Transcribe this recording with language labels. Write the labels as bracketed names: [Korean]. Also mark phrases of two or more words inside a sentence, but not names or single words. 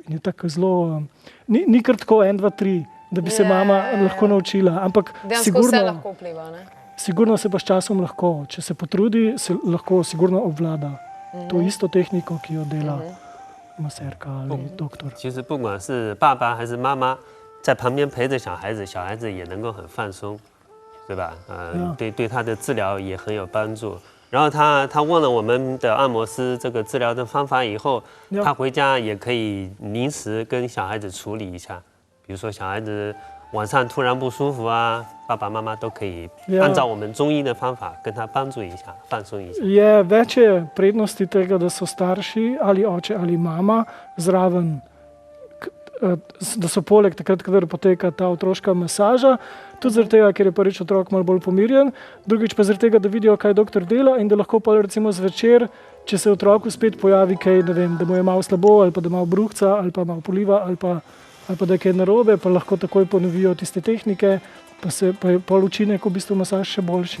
[Slovenian] In je tako zelo, ni kar tako 1, 2, 3, da bi se mama lahko naučila, ampak vse lahko vpliva, ne? Sigurno se pa s časom lahko, če se potrudi, se lahko sigurno obvlada to isto tehniko, ki jo dela maserka ali doktor. [Chinese] 其实不管是爸爸还是妈妈在旁边陪着小孩子，小孩子也能够很放松，对吧？对他的治疗也很有帮助。然后他问了我们的按摩师这个治疗的方法以后，他回家也可以临时跟小孩子处理一下，比如说小孩子晚上突然不舒服啊，爸爸妈妈都可以按照我们中医的方法跟他帮助一下，放松一下。 [Slovenian] Je več prednosti tega, da so starši ali oče ali mama zraven, da so poleg takrat, kadar poteka ta otroška masaža, tudi zaradi tega, ker je prvič otrok malo bolj pomirjen, drugič pa zaradi tega, da vidijo, kaj doktor dela in da lahko pa recimo zvečer, če se otroku spet pojavi kaj, ne vem, da mu je malo slabo ali pa da malo bruhca ali pa malo poliva ali pa da je kaj narobe, pa lahko takoj ponovijo tiste tehnike, pa je pol učinek v bistvu masaž še boljši.